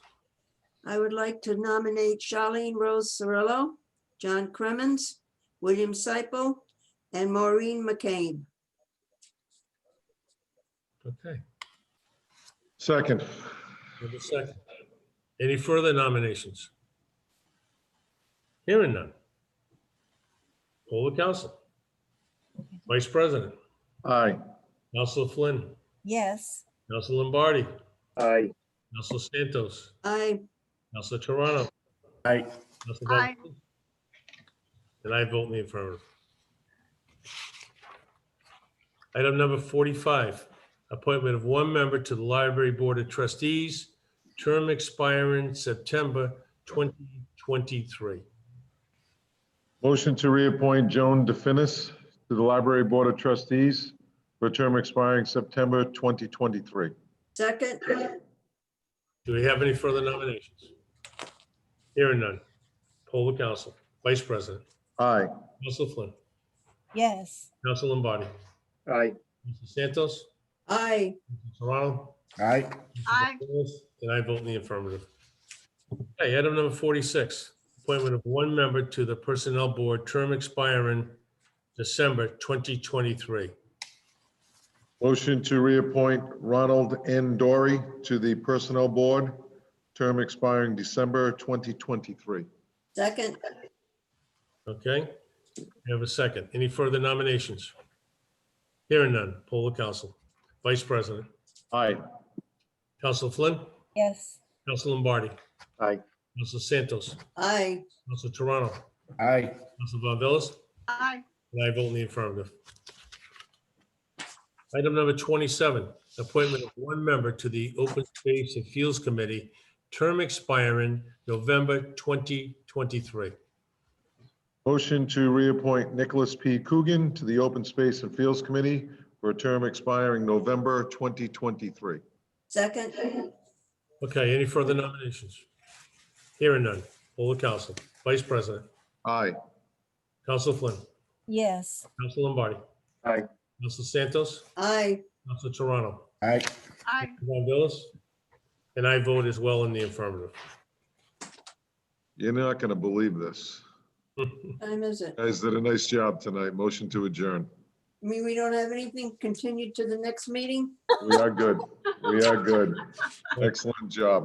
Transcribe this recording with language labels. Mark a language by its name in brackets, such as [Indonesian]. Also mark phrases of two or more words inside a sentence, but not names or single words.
[English] I would like to nominate Charlene Rose Cirillo, John Cremens, William Seipel, and Maureen McCain. okay, Second. have a second. Any further nominations? Hearing none. Poll the council. Vice President, Aye. Councilor Flynn, Yes. Councilor Lombardi, Aye. Councilor Santos, Aye. Councilor Toronto, Aye. Councilor Aye. Von, and I vote in the affirmative. Item number 45, appointment of 1 member to the Library Board of Trustees, term expiring September 2023. Motion to reappoint Joan DeFinis to the Library Board of Trustees for a term expiring September 2023. Second. Do we have any further nominations? Hearing none. Poll the council. Vice President, Aye. Councilor Flynn, Yes. Councilor Lombardi, Aye. Councilor Santos, Aye. Councilor Toronto, Aye. Aye. and I vote in the affirmative. Okay, item number 46, appointment of 1 member to the Personnel Board, term expiring December 2023. Motion to reappoint Ronald N. Dory to the Personnel Board, term expiring December 2023. Second, Okay, we have a second. Any further nominations? Hearing none, poll the council. Vice President, Aye. Council Flynn, Yes. Council Lombardi, Aye. Council Santos, aye. Council Toronto, Aye. Council Von Villas, Aye. and I vote in the affirmative. Item number 27, appointment of one member to the Open Space and Fields Committee, term expiring November 2023. Motion to reappoint Nicholas P. Coogan to the Open Space and Fields Committee for a term expiring November 2023. Second, Okay, any further nominations? Hearing none, poll the council. Vice President, Aye. Council Flynn, Yes. Council Lombardi, Aye. Council Santos, aye. Council Toronto, Aye. Aye. Von Villas, and I vote as well in the affirmative. You're not going to believe this. Time is it? Guys did a nice job tonight. Motion to adjourn. I mean, we don't have anything continued to the next meeting? We are good. We are good. Excellent job.